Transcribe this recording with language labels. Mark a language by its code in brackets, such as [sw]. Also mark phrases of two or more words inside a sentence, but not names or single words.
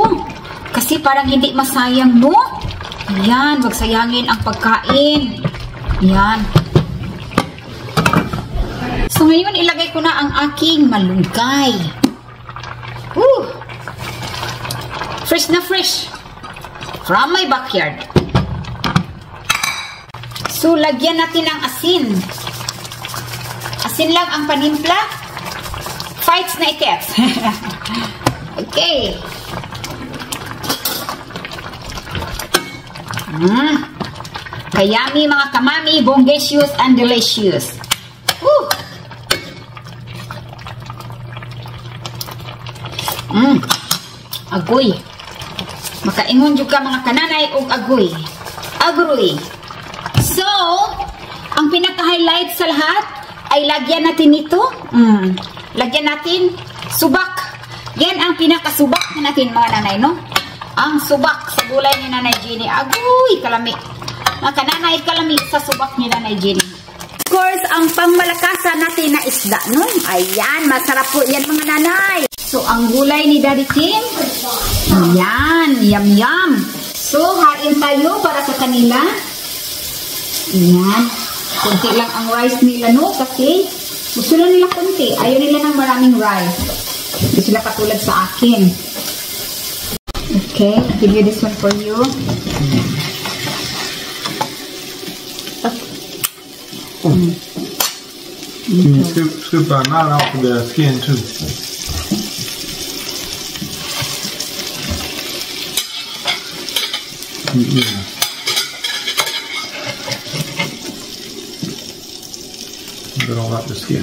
[tl] Kasi parang hindi masayang, no? Ayan, wag sayangin ang pagkain. Yan. So, ngayon, ilagay ko na ang aking malunggay. Woo! Fresh na fresh. [en] From my backyard. So, [tl] lagyan natin ng asin. Asin lang ang panimpla. Fights na ikets. Okay. Kayami mga kamami, [en] bongacious and delicious. [tl] Woo! Agoy. [ceb] Makaingon juga mga kananay og agoy. Agroy. [tl] So, ang pinaka-highlight sa lahat ay lagyan natin ito. Lagyan natin subak. Yan ang pinaka-subak natin mga nanay, no? Ang subak sa gulay ni Nanay Jenny. [ceb] Agoy, kalami. Mga kananay, kalami sa subak ni Nanay Jenny. [en] Of course, [tl] ang pangmalakasan natin na isda, no? Ayan, masarap po yan mga nanay. So, ang gulay ni Daddy Tim. Ayan, yum-yum. So, hain tayo para sa kanila. Ayan. Kunti lang ang rice nila, no? Kasi gusto lang nila kunti. Ayaw nila ng maraming rice. Hindi sila katulad sa akin. [en] Okay, I'll give you this one for you. Scoop that out of the skin too. But all out the skin.